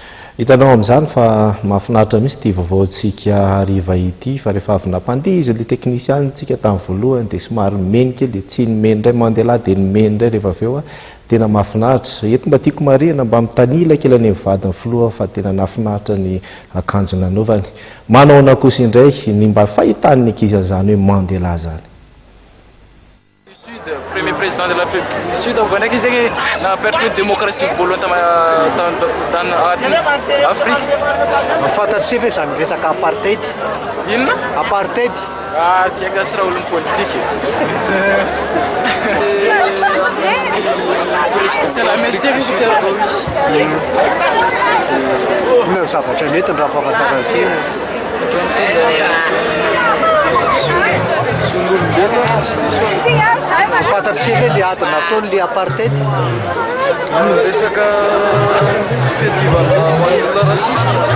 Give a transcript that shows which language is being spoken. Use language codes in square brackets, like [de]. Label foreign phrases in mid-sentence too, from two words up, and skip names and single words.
[mg] Hitanao amin'izany fa mahafinaritra mihitsy ity vaovaontsika hariva ity fa rehefa avy nampandihy izy le teknisiantsika tamin'ny voalohany dia somary meny kely dia tsy nomeny indray mandeha lahy dia nomeny indray rehefa avy eo tena mahafinaritra. Eto mba tiako marihana mba mitanila kely any mivadiny filoha fa tena nahafinaritra ny akanjo nanaovany. Manaona kosa indray ny mba fahitany ankizy an'izany hoe mandeha lahy zany. [fr] Sud, premier président de l'Afrique du Sud, Afghanistan, qui n'a pas de démocratie volontaire dans l'Afrique. [mg] Fantatsy ve zany resaka apartheid? Inona? Apartheid? Ah, tsy haiko tsy raha olona politique. [fr] C'est l'Amérique du Sud. [mg] Inona zavatra mety raha fahafantarantsika? Fantatsy ve le ady nataony le apartheid? Resaka fiadivana manolona rasista.